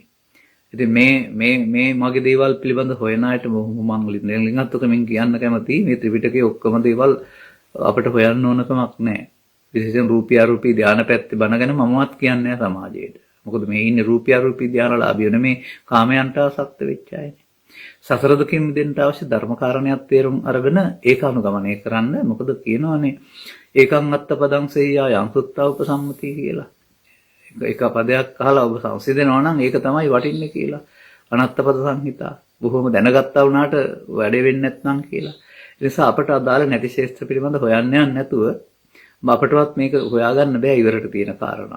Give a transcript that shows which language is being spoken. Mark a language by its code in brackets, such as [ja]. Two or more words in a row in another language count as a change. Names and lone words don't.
[si] ඉතින් මේ මගේ දේවල් පිළිබඳ හොයන අයට මම ලිංගත්වකමින් කියන්න කැමතියි මේ ත්‍රිපිටකයේ ඔක්කොම දේවල් අපිට හොයන්න ඕන කමක් නැහැ. විශේෂයෙන් රූපී අරූපී ධානය පැත්තේ බනගෙන මමවත් කියන්නේ නැහැ සමාජයට. මොකද මේ ඉන්නේ රූපී අරූපී ධානලාභියෝ නෙමේ කාමයන්ට ආසක්ත වෙච්ච අයනේ. සසර දුකින් මිදෙන්න අවශ්‍ය ධර්මකාරණයක් තේරුම් අරගෙන ඒක අනුගමනය කරන්න. මොකද කියනවානේ [pi] ඒකං අත්තපදං සෙය්‍යා යං සුත්තා උපසම්මති [si] කියලා. එක පදයක් අහලා ඔබ සංසිඳනවා නම් ඒක තමයි වටින්නේ කියලා. [pi] අනත්තපද සංහිතා. [si] බොහොම දැනගත්තා වුණාට වැඩේ වෙන්නේ නැත්නම් කියලා. ඒ නිසා අපට අදාළ නැති ශේෂ්ත්‍ර පිළිබඳ හොයන්න යන්නේ නැතුව අපටවත් මේක හොයාගන්න බෑ ඉවරට තියෙන කාරණා.